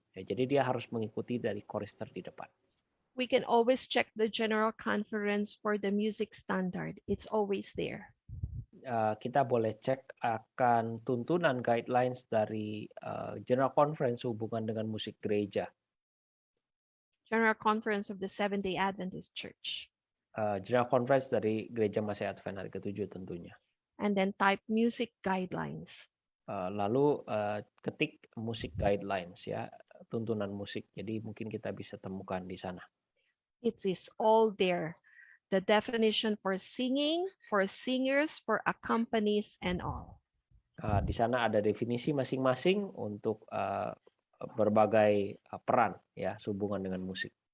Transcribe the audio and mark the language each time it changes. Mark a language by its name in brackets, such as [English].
[Indonesian] Ya, jadi dia harus mengikuti dari chorister di depan. [English] We can always check the General Conference for the music standard. It's always there. [Indonesian] Kita boleh cek akan tuntunan guidelines dari General Conference hubungan dengan musik gereja. [English] General Conference of the Seventh-day Adventist Church. [Indonesian] General Conference dari Gereja Masih Advent Hari ke-7 tentunya. [English] And then type music guidelines. [Indonesian] Lalu ketik musik guidelines ya, tuntunan musik. Jadi mungkin kita bisa temukan di sana. [English] It is all there. The definition for singing, for singers, for accompanies, and all. [Indonesian] Di sana ada definisi masing-masing untuk berbagai peran ya sehubungan dengan musik.